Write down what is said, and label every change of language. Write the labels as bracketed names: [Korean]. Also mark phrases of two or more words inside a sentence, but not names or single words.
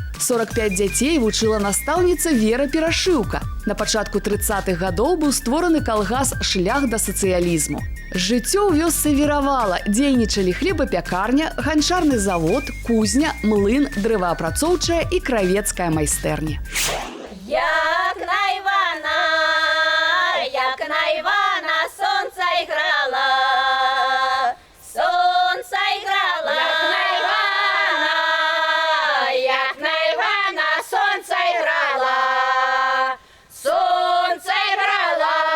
[Belarusian] 45 дзяцей вучыла настаўніца Вера Перашыўка. На пачатку 30-х гадоў быў створаны калгас «Шлях да сацыялізму». Жыццё ў вёсцы віравала. Дзейнічалі хлебапякарня, ганчарны завод, кузня, млын, дрэваапрацоўчая і кравецкая майстэрня. Як на Івана сонце грала, сонце грала. Як на Івана сонце грала, сонце грала.